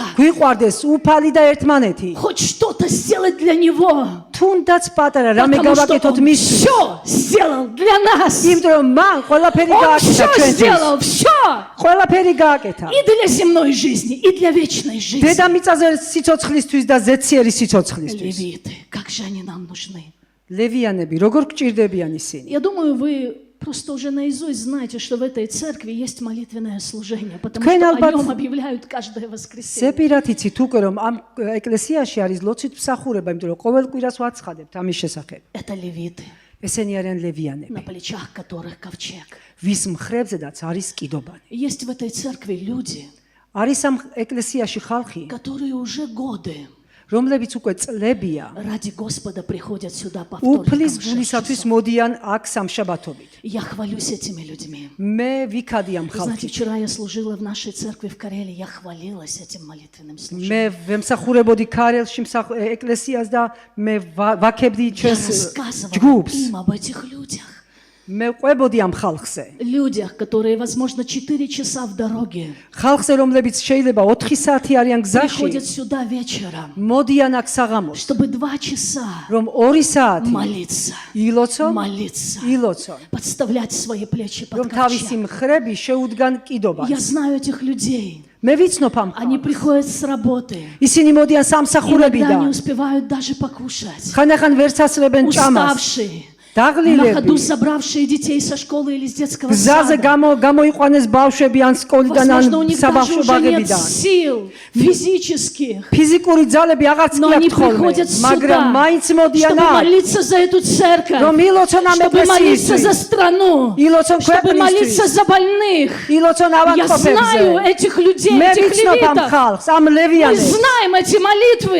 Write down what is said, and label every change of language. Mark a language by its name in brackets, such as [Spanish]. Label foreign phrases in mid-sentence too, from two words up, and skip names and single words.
[Georgian] გვიყვარდეს უფალი და ერთმანეთი. [Russian] Хоть что-то сделать для Него. [Georgian] თუნდაც პატარა რამე [Russian] Потому что [Georgian] გავაკეთოთ [Russian] Он [Georgian] მისთვის. [Russian] все сделал для нас. [Georgian] იმიტომ რომ მან ყველაფერი [Russian] Он [Georgian] გააკეთა [Russian] все [Georgian] ჩვენთვის. [Russian] сделал, все. [Georgian] ყველაფერი გააკეთა. [Russian] И для земной жизни, и для вечной жизни. [Georgian] დედამიწაზე სიცოცხლისთვის და ზეციერი სიცოცხლისთვის. [Russian] Левиты, как же они нам нужны? [Georgian] ლევიანები, როგორ გჭირდებიან ისინი? [Russian] Я думаю, вы просто уже наизусть знаете, что в этой церкви есть молитвенное служение, потому [Georgian] Თქვენ [Russian] что о [Georgian] ალბათ [Russian] нем объявляют каждое воскресенье. [Georgian] სეპირად იცით უკვე რომ ამ ეკლესიაში არის ლოცვით მსახურება, იმიტომ რომ ყოველ კვირას ვაცხადებთ ამის შესახებ. [Russian] Это левиты. [Georgian] ესენი არიან [Russian] на [Georgian] ლევიანები, [Russian] плечах которых ковчег. [Georgian] ვის მხრებზედაც არის კიდობანი. [Russian] Есть в этой церкви люди, [Georgian] არის ამ ეკლესიაში ხალხი, [Russian] которые уже годы [Georgian] რომლებიც უკვე წლებია [Russian] ради Господа приходят сюда по [Georgian] უფლის [Russian] вторникам в 6 [Georgian] გულისათვის [Russian] часов. [Georgian] მოდიან აქ სამშაბათობით. [Russian] Я хвалюсь этими людьми. [Georgian] მე ვიქადი ამ [Russian] Вы знаете, [Georgian] ხალხით. [Russian] вчера я служила в нашей церкви в Карелии, я хвалилась этим молитвенным служением. [Georgian] მე ვემსახურებოდი ქარელში ეკლესიას და მე ვაქებდი [Russian] Я [Georgian] ჩვენს [Russian] рассказывала [Georgian] ჯგუფს. [Russian] им об этих людях. [Georgian] მე ყვებოდი ამ ხალხზე. [Russian] Людях, которые, возможно, 4 часа в дороге, [Georgian] ხალხზე, რომლებიც შეიძლება 4 საათი არიან [Russian] приходят [Georgian] გზაში, [Russian] сюда вечером, [Georgian] მოდიან აქ საღამოს, [Russian] чтобы 2 часа [Georgian] რომ 2 საათი [Russian] молиться, [Georgian] ილოცონ, [Russian] молиться, [Georgian] ილოცონ, [Russian] подставлять свои плечи под [Georgian] რომ თავისი [Russian] ковчег. [Georgian] მხრები შეუდგან კიდობას. [Russian] Я знаю этих людей. [Georgian] მე ვიცნობ ამ [Russian] Они [Georgian] ხალხს. [Russian] приходят с работы. [Georgian] ისინი მოდიან [Russian] Иногда не [Georgian] სამსახურებიდან. [Russian] успевают даже покушать. [Georgian] ხანდახან ვერც ასრებენ ჭამას. [Russian] Уставшие. На ходу [Georgian] დაღლილები. [Russian] забравшие детей со школы или из детского [Georgian] გზაზე [Russian] сада. [Georgian] გამოიყვანეს ბავშვები ან სკოლიდან ან [Russian] Возможно, у них даже [Georgian] საბავშვო [Russian] уже нет [Georgian] ბაღებიდან. [Russian] сил физических. [Georgian] ფიზიკური ძალები აღარც [Russian] Но [Georgian] კი [Russian] они [Georgian] აქვთ ხოლმე, [Russian] приходят [Georgian] მაგრამ [Russian] сюда, [Georgian] მაინც მოდიან [Russian] чтобы [Georgian] აქ, [Russian] молиться за эту церковь, [Georgian] რომ ილოცონ ამ [Russian] чтобы молиться за [Georgian] ეკლესიისთვის, [Russian] страну, [Georgian] ილოცონ [Russian] чтобы молиться [Georgian] ქვეყნისთვის, [Russian] за больных. [Georgian] ილოცონ [Russian] Я знаю [Georgian] ავადმყოფებზე. [Russian] этих людей, [Georgian] მე [Russian] этих [Georgian] ვიცნობ ამ [Russian] левитов. [Georgian] ხალხს, ამ [Russian] Мы [Georgian] ლევიანებს. [Russian] знаем эти молитвы.